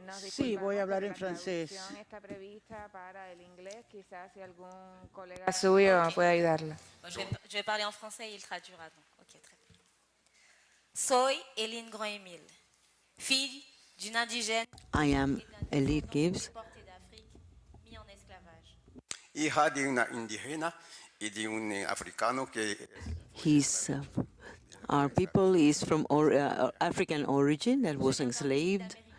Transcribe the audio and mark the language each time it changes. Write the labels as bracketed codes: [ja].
[es] Sí, voy a hablar en francés. Está prevista para el inglés, quizás si algún colega suyo puede ayudarla. [fr] Je vais parler en français et il traduira donc. Ok, très bien. Soy Eileen Grand-Emile, fille d'une indigène. I am LLort gives. [es] Hija de una indígena y de un africano que [en] Our people is from African origin that was enslaved.